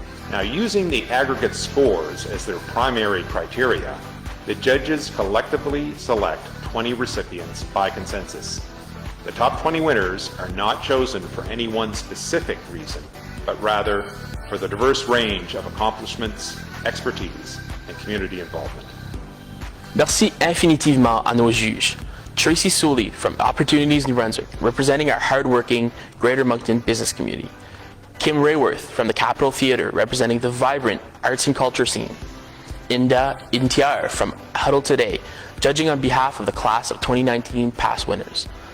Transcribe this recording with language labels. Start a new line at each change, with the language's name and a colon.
English: Now, using the aggregate scores as their primary criteria, the judges collectively select 20 recipients by consensus. The top 20 winners are not chosen for any one specific reason, but rather for the diverse range of accomplishments, expertise, and community involvement.
French: Merci infinitivement à nos juges.
English: Tracy Sooley from Opportunities New Brunswick, representing our hardworking Greater Moncton business community. Kim Rayworth from the Capitol Theatre, representing the vibrant arts and culture scene. Inda Intiar from Huddle Today, judging on behalf of the class of 2019 past winners.